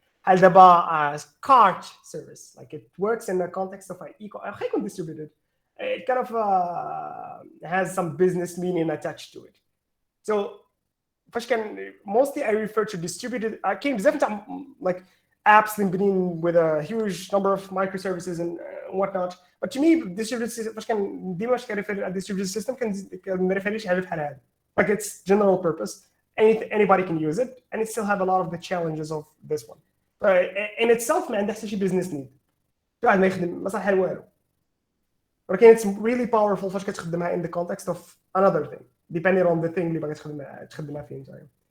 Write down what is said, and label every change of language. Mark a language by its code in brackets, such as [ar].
[ar] بحال دابا [en] cart service, like it works in the context of an distributed. It kind of has some business meaning attached to it. So [ar] فاش كان [en] mostly I refer to distributed. I came [ar] بزاف نتاع [en] like apps [ar] مبنيين [en] with a huge number of microservices and whatnot. But to me distributed system [ar] فاش كان ديما واش كنريفير على distributed system كنريفير شي حاجه بحال هذه. [en] Like it's general purpose. Anybody can use it, and it still have a lot of the challenges of this one. In itself [ar] ما عندها حتى شي business need. شي واحد ما يخدم ما صح والو. [en] ولكن it's really powerful [ar] فاش كتخدمها [en] in the context of another thing, depending on the thing [ar] اللي باغي تخدمها فين زعما.